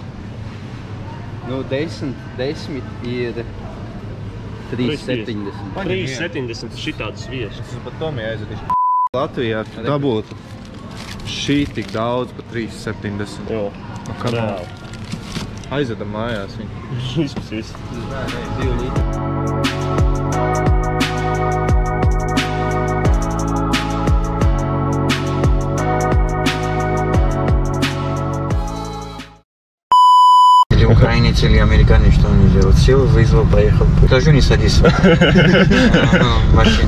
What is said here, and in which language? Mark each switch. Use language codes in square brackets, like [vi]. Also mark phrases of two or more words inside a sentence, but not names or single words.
[lv] Nu, 10 ir 3,70. 3,70 šitādu sviestu. Es pat Tomiju aizvedīšu. Latvijā dabūtu šī tik daudz pa 3,70. Jo, reāli. Aizvedam mājās viņu. Izpasīs. 2 litri. [ru] Украинец или американец, что он делает? Сел, вызвал, поехал. Скажу, не садись в машину.